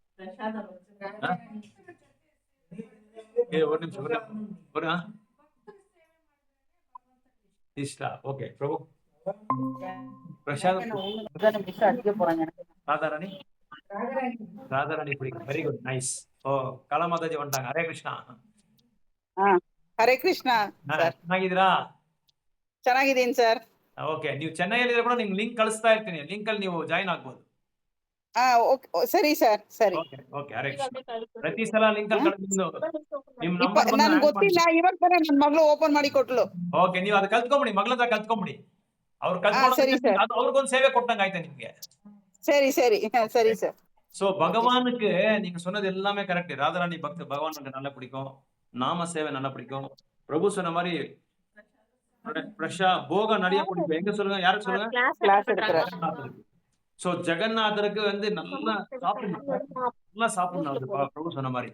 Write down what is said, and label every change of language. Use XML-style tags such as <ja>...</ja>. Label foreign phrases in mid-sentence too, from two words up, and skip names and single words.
<ta>ஒரு நிமிஷம், ஒரு இஷ்டா. ஓகே பிரபு, பிரசாத், ராதாராணி, ராதாராணி பிடிக்கும்.</ta> <en>very good, nice.</en> <ta>ஓ, கலா மாதாஜி வந்துட்டாங்க. ஹரே கிருஷ்ணா.</ta> <kn>ಹರೇ ಕೃಷ್ಣ ಸರ್. ಚೆನ್ನಾಗಿದ್ದೀರಾ? ಚೆನ್ನಾಗಿದ್ದೀನಿ ಸರ್. ಓಕೆ, ನೀವು ಚೆನ್ನೈಯಲ್ಲಿ ಕೂಡ ನಿಮ್ಗೆ ಲಿಂಕ್ ಕಳಿಸ್ತಾ ಇರ್ತೀನಿ, ಲಿಂಕ್ ಅಲ್ಲಿ ನೀವು ಜಾಯಿನ್ ಆಗ್ಬೋದು. ಸರಿ ಸರ್, ಸರಿ. ಓಕೆ, ಹರೇ ಕೃಷ್ಣ. ಪ್ರತಿ ಸಲ ಲಿಂಕ್ ಅಲ್ಲಿ ನಿಮ್ ನಂಬರ್ ನನಗೆ ಗೊತ್ತಿಲ್ಲ, ಇವತ್ತು ನನ್ನ ಮಗಳು ಓಪನ್ ಮಾಡಿ ಕೊಟ್ಲು. ಓಕೆ, ನೀವು ಅದು ಕಲ್ತ್ಕೊಂಬಿಡಿ, ಮಗಳ ಹತ್ರ ಕಲ್ತ್ಕೊಂಬಿಡಿ. ಅವ್ರು ಕಲ್ತ್ಕೊಂಡು ಅವ್ರಿಗೊಂದು ಸೇವೆ ಕೊಟ್ಟಂಗ ಆಯ್ತಾ ನಿಮ್ಗೆ?</kn> <ta>சரி சரி சரி சார். சோ பகவானுக்கு நீங்க சொன்னது எல்லாமே கரெக்ட். ராதாராணி பக்தி பகவானுக்கு நல்லா பிடிக்கும், நாம சேவை நல்லா பிடிக்கும். பிரபு சொன்ன மாதிரி போக நிறைய பிடிக்கும். எங்க சொல்லுங்க, யாருக்கு சொல்லுங்க? சோ ஜெகநாதருக்கு வந்து நல்லா சாப்பிடணும் பிரபு சொன்ன மாதிரி.</ta>